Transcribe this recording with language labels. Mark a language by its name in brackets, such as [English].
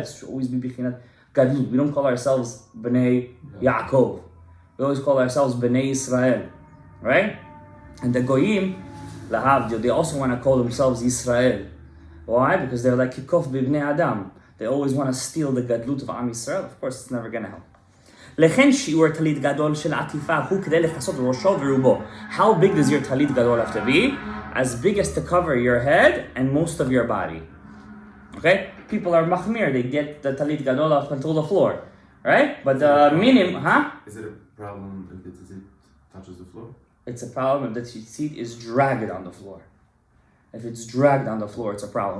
[English] It should always be Bichinat Gadlut. We don't call ourselves Bnei Yaakov. We always call ourselves Bnei Yisrael, right? And the Goyim, Lahavdil, they also want to call themselves Yisrael. Why? Because they're like Kikof Bibnei Adam. They always want to steal the Gadlut of Am Yisrael. Of course, it's never going to help. [Hebrew] לכן שיעור טלית גדול של עטיפה הוא כדי לכסות ראשו ורובו. [English] How big does your talit gadol have to be? As big as to cover your head and most of your body. Okay? People are machmir, they get the talit gadol up until the floor. Right? But the minimum, Is it a problem if the tzitzit touches the floor? It's a problem if the tzitzit is dragged on the floor. If it's dragged on the floor, it's a problem.